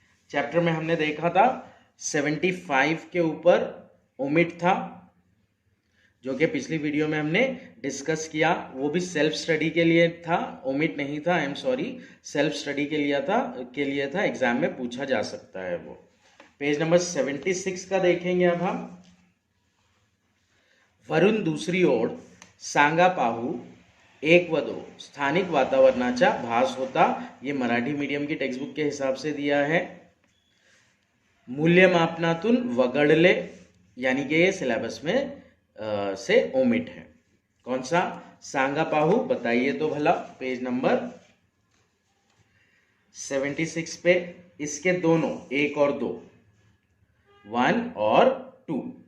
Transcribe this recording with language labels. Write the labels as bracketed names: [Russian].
[Hindi] Chapter में हमने देखा था 75 के ऊपर ओमिट था, जो कि पिछली वीडियो में हमने डिस्कस किया। वो भी सेल्फ स्टडी के लिए था, ओमिट नहीं था, I am sorry, self study के लिए था, एग्जाम में पूछा जा सकता है वो। पेज नंबर 76 का देखेंगे अब हम। [Marathi] वरून दूसरी ओर सांगा पाहू 1 व 2 स्थानिक वातावरणाचा भास होता। [Hindi] ये मराठी मीडियम की टेक्स्ट बुक के हिसाब से दिया है। [Marathi] मूल्यमापनातून वगळले, [Hindi] यानी कि ये सिलेबस में से ओमिट है। कौन सा? [Marathi] सांगा पाहू, [Hindi] बताइए तो भला। पेज नंबर 76 पे इसके दोनों 1 और 2, 1 और 2।